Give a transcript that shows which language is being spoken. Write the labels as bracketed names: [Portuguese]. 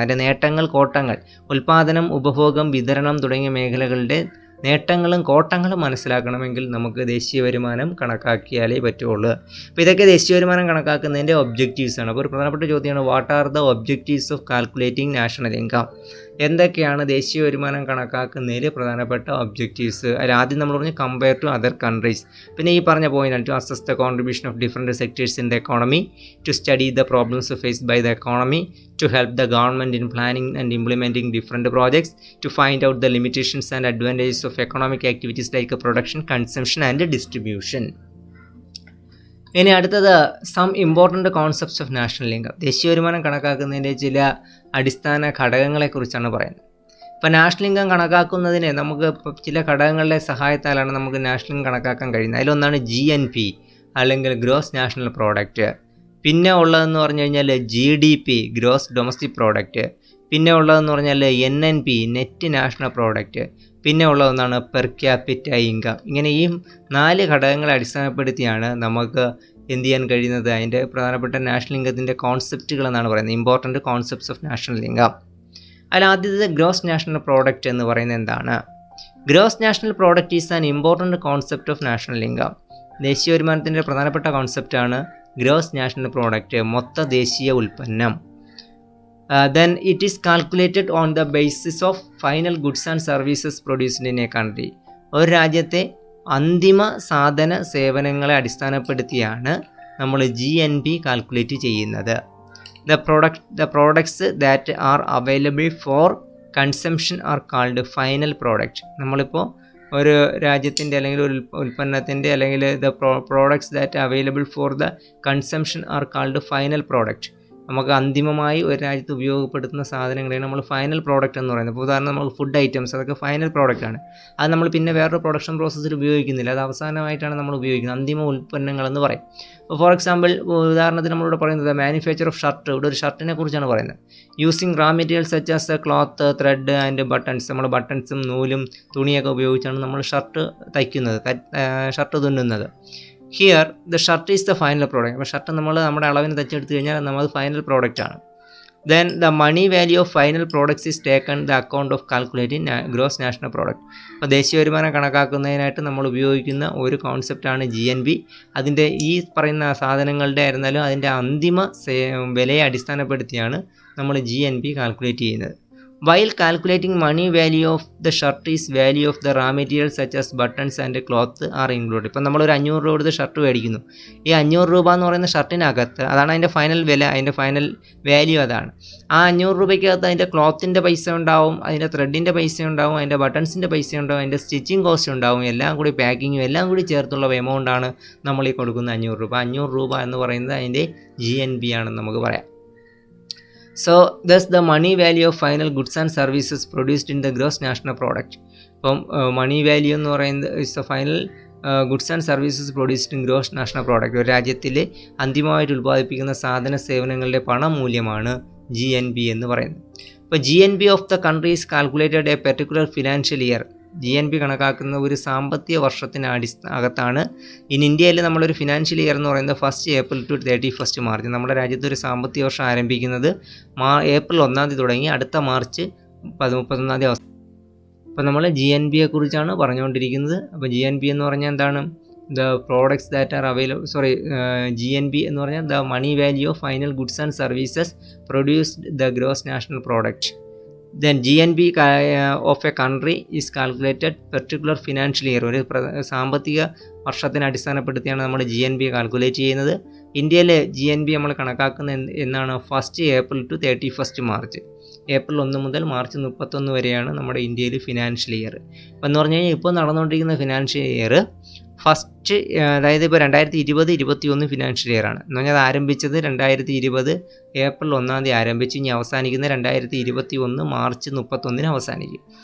[Malayalam] അതിൻ്റെ നേട്ടങ്ങൾ, കോട്ടങ്ങൾ. ഉൽപ്പാദനം, ഉപഭോഗം, വിതരണം തുടങ്ങിയ മേഖലകളുടെ നേട്ടങ്ങളും കോട്ടങ്ങളും മനസ്സിലാക്കണമെങ്കിൽ നമുക്ക് ദേശീയ വരുമാനം കണക്കാക്കിയാലേ പറ്റുള്ളൂ. അപ്പോൾ ഇതൊക്കെ ദേശീയ വരുമാനം കണക്കാക്കുന്നതിൻ്റെ ഒബ്ജക്റ്റീവ്സാണ്. അപ്പോൾ ഒരു പ്രധാനപ്പെട്ട ചോദ്യമാണ്, [English] What are the objectives of calculating national income? [Malayalam] എന്തൊക്കെയാണ് ദേശീയ വരുമാനം കണക്കാക്കുന്നതിൽ പ്രധാനപ്പെട്ട ഒബ്ജക്റ്റീവ്സ്? അതിൽ ആദ്യം നമ്മൾ പറഞ്ഞു [English] Compare to other countries. [Malayalam] പിന്നെ ഈ പറഞ്ഞ point, [English] To assess the contribution of different sectors in the economy, to study the problems faced by the economy, to help the government in planning and implementing different projects, to find out the limitations and advantages of economic activities like production, consumption and distribution. [Malayalam] ഇനി അടുത്തത് [English] Some important concepts of national income. [Malayalam] ദേശീയ വരുമാനം കണക്കാക്കുന്നതിൻ്റെ ചില അടിസ്ഥാന ഘടകങ്ങളെക്കുറിച്ചാണ് പറയുന്നത്. ഇപ്പോൾ national income കണക്കാക്കുന്നതിന് നമുക്ക് ചില ഘടകങ്ങളുടെ സഹായത്താലാണ് നമുക്ക് നാഷണൽ ഇൻകം കണക്കാക്കാൻ കഴിയുന്നത്. അതിലൊന്നാണ് GNP അല്ലെങ്കിൽ ഗ്രോസ് നാഷണൽ പ്രോഡക്റ്റ്. പിന്നെ ഉള്ളതെന്ന് പറഞ്ഞു കഴിഞ്ഞാൽ GDP, ഗ്രോസ് ഡൊമസ്റ്റിക് പ്രോഡക്റ്റ്. പിന്നെ ഉള്ളതെന്ന് പറഞ്ഞാൽ NNP, നെറ്റ് നാഷണൽ പ്രോഡക്റ്റ്. പിന്നെ ഉള്ളതൊന്നാണ് പെർ ക്യാപിറ്റ ഇൻകം. ഇങ്ങനെ ഈ 4 ഘടകങ്ങളെ അടിസ്ഥാനപ്പെടുത്തിയാണ് നമുക്ക് എന്ത് ചെയ്യാൻ കഴിയുന്നത്? അതിൻ്റെ പ്രധാനപ്പെട്ട നാഷണൽ ഇൻകത്തിൻ്റെ കോൺസെപ്റ്റുകൾ എന്നാണ് പറയുന്നത്, [English] Important concepts of national income. [Malayalam] അതിൽ ആദ്യത്തെ ഗ്രോസ് നാഷണൽ പ്രോഡക്റ്റ് എന്ന് പറയുന്നത് എന്താണ്? [English] Gross national product is an important concept of national income. [Malayalam] ദേശീയ വരുമാനത്തിൻ്റെ പ്രധാനപ്പെട്ട കോൺസെപ്റ്റാണ് ഗ്രോസ് നാഷണൽ പ്രോഡക്റ്റ്, മൊത്ത ദേശീയ ഉൽപ്പന്നം. [English] Then it is calculated on the basis of final goods and services produced in a country. [Malayalam] ഒരു രാജ്യത്തെ അന്തിമ സാധന സേവനങ്ങളെ അടിസ്ഥാനപ്പെടുത്തിയാണ് നമ്മൾ GNP കാൽക്കുലേറ്റ് ചെയ്യുന്നത്. [English] The products that are available for consumption are called final product. [Malayalam] നമ്മളിപ്പോൾ ഒരു രാജ്യത്തിൻ്റെ അല്ലെങ്കിൽ ഒരു ഉൽപ്പന്നത്തിൻ്റെ അല്ലെങ്കിൽ [English] The products that available for the consumption are called final product. [Malayalam] നമുക്ക് അന്തിമമായി ഒരു രാജ്യത്ത് ഉപയോഗപ്പെടുത്തുന്ന സാധനങ്ങളെയാണ് നമ്മൾ ഫൈനൽ പ്രോഡക്റ്റ് എന്ന് പറയുന്നത്. ഇപ്പോൾ ഉദാഹരണം നമുക്ക് ഫുഡ് ഐറ്റംസ്, അതൊക്കെ ഫൈനൽ പ്രോഡക്റ്റാണ്. അത് നമ്മൾ പിന്നെ വേറൊരു പ്രൊഡക്ഷൻ പ്രോസസ്സിൽ ഉപയോഗിക്കുന്നില്ല, അത് അവസാനമായിട്ടാണ് നമ്മൾ ഉപയോഗിക്കുന്നത്, അന്തിമ ഉൽപ്പന്നങ്ങളെന്ന് പറയും. ഇപ്പോൾ ഫോർ എക്സാമ്പിൾ, ഉദാഹരണത്തിന് നമ്മളിവിടെ പറയുന്നത് [English] Manufacture of shirt. [Malayalam] ഇവിടെ ഒരു ഷർട്ടിനെ കുറിച്ചാണ് പറയുന്നത്. [English] Using raw materials such as cloth, thread and buttons. [Malayalam] നമ്മൾ ബട്ടൺസും നൂലും തുണിയൊക്കെ ഉപയോഗിച്ചാണ് നമ്മൾ ഷർട്ട് തയ്ക്കുന്നത്, shirt തുന്നുന്നത്. [English] Here the shirt is the final product. [Malayalam] അപ്പോൾ ഷർട്ട് നമ്മൾ നമ്മുടെ അളവിന് തച്ചെടുത്ത് കഴിഞ്ഞാൽ നമ്മൾ ഫൈനൽ പ്രോഡക്റ്റ് ആണ്. [English] Then the money value of final products is taken the account of calculating gross national product. [Malayalam] അപ്പോൾ ദേശീയ വരുമാനം കണക്കാക്കുന്നതിനായിട്ട് നമ്മൾ ഉപയോഗിക്കുന്ന ഒരു കോൺസെപ്റ്റാണ് GNP. അതിൻ്റെ ഈ പറയുന്ന സാധനങ്ങളുടെ ആയിരുന്നാലും അതിൻ്റെ അന്തിമ വിലയെ അടിസ്ഥാനപ്പെടുത്തിയാണ് നമ്മൾ GNP കാൽക്കുലേറ്റ് ചെയ്യുന്നത്. [English] While calculating money value of the shirt is value of the raw materials such as buttons and cloth are included. [Malayalam] ഇപ്പം നമ്മളൊരു 500 രൂപ കൊടുത്ത് ഷർട്ട് മേടിക്കുന്നു. ഈ 500 രൂപ എന്ന് പറയുന്ന ഷർട്ടിനകത്ത് അതാണ് അതിൻ്റെ ഫൈനൽ വില, അതിൻ്റെ ഫൈനൽ വാല്യൂ അതാണ്. ആ 500 രൂപയ്ക്കകത്ത് അതിൻ്റെ ക്ലോത്തിൻ്റെ പൈസ ഉണ്ടാവും, അതിൻ്റെ ത്രെഡിൻ്റെ പൈസ ഉണ്ടാവും, അതിൻ്റെ ബട്ടൺസിൻ്റെ പൈസ ഉണ്ടാവും, അതിൻ്റെ സ്റ്റിച്ചിങ് കോസ്റ്റ് ഉണ്ടാവും, എല്ലാം കൂടി പാക്കിങ്ങും എല്ലാം കൂടി ചേർത്തുള്ള എമൗണ്ടാണ് നമ്മൾ ഈ കൊടുക്കുന്ന 500 രൂപ. 500 രൂപ എന്ന് പറയുന്നത് അതിൻ്റെ GNP ആണെന്ന് നമുക്ക് പറയാം. [English] So thus the money value of final goods and services produced in the gross national product. [Malayalam] ഇപ്പം മണി വാല്യൂ എന്ന് പറയുന്നത് [English] Is the final goods and services produced in gross national product. [Malayalam] ഒരു രാജ്യത്തിൽ അന്തിമമായിട്ട് ഉൽപ്പാദിപ്പിക്കുന്ന സാധന സേവനങ്ങളുടെ പണമൂല്യമാണ് GNP എന്ന് പറയുന്നത്. ഇപ്പോൾ [English] GNP of the country is calculated a particular financial year. [Malayalam] GNP കണക്കാക്കുന്ന ഒരു സാമ്പത്തിക വർഷത്തിന് അകത്താണ്. ഇൻ ഇന്ത്യയിൽ നമ്മളൊരു ഫിനാൻഷ്യൽ ഇയർ എന്ന് പറയുന്നത് 1st April to 31st March. നമ്മുടെ രാജ്യത്ത് ഒരു സാമ്പത്തിക വർഷം ആരംഭിക്കുന്നത് ഏപ്രിൽ 1 തുടങ്ങി അടുത്ത മാർച്ച് 31 അവസാനം. അപ്പോൾ നമ്മൾ GNP കുറിച്ചാണ് പറഞ്ഞുകൊണ്ടിരിക്കുന്നത്. അപ്പോൾ GNP എന്ന് പറഞ്ഞാൽ എന്താണ്? [English] the products that are available GNP [Malayalam] എന്ന് പറഞ്ഞാൽ [English] The money value of final goods and services produced the gross national product. Then GNP of a country is calculated particular financial year. [Malayalam] ഒരു സാമ്പത്തിക വർഷത്തിനെ അടിസ്ഥാനപ്പെടുത്തിയാണ് നമ്മൾ GNP കാൽക്കുലേറ്റ് ചെയ്യുന്നത്. ഇന്ത്യയിലെ GNP നമ്മൾ കണക്കാക്കുന്നത് എന്നാണ് 1st April to 31st March. April 1 മുതൽ മാർച്ച് 31 വരെയാണ് നമ്മുടെ ഇന്ത്യയിൽ ഫിനാൻഷ്യൽ ഇയർ. അപ്പോൾ എന്ന് പറഞ്ഞു കഴിഞ്ഞാൽ ഇപ്പോൾ നടന്നുകൊണ്ടിരിക്കുന്ന ഫിനാൻഷ്യൽ ഇയർ ഫസ്റ്റ്, അതായത് ഇപ്പോൾ 2020-21 ഫിനാൻഷ്യൽ ഇയർ ആണ്. എന്ന് പറഞ്ഞാൽ അത് ആരംഭിച്ചത് 2020 ഏപ്രിൽ 1 ആരംഭിച്ച് ഇനി അവസാനിക്കുന്ന 2021 മാർച്ച് 31 അവസാനിക്കും.